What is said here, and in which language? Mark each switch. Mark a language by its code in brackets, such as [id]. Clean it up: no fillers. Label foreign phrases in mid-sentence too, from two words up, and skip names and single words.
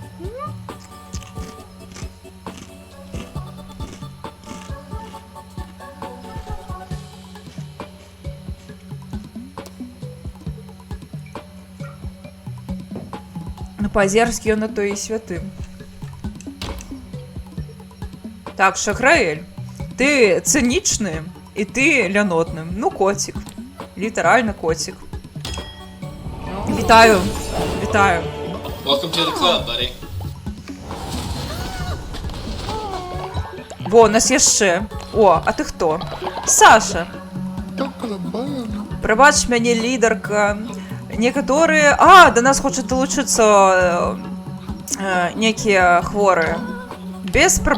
[be] Ну, па-азерскі ён на то і святы. Так, Шаграэль, ты цынічны, і ты лянотны. Ну, коцік. Літаральна коцік. Вітаю, вітаю. [en] Welcome to the club, buddy. [be] Во, у нас яшчэ. О, а ты хто? Саша. Прабач мяне, лідарка. Некаторыя... до нас хочуць далучыцца некія хворыя.